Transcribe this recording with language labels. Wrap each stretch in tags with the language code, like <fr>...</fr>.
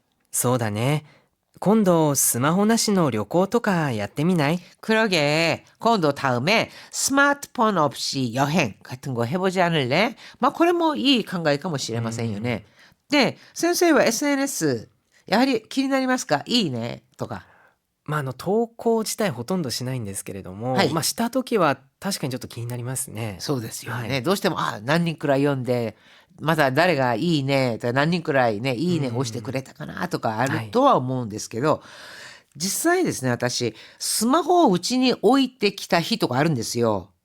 <ja>そうだね。今度スマホなしの旅行とかやってみない？</ja> <ko>그러게. 그건 너 다음에 스마트폰 없이 여행 같은 거 해보지 않을래?</ko> <ja>막これもいい考えかもしれませんよね.네, 先生は SNS やはり気になりますか？いいねとか。投稿自体ほとんどしないんですけれども、はいした時は確かにちょっと気になりますね。そうですよね。はいどうしても、何人くらい読んで、まだ誰がいいねとか何人くらいね、いいね押してくれたかなとかあるとは思うんですけど、実際ですね、私、スマホをうちに置いてきた日とかあるんですよ。</ja>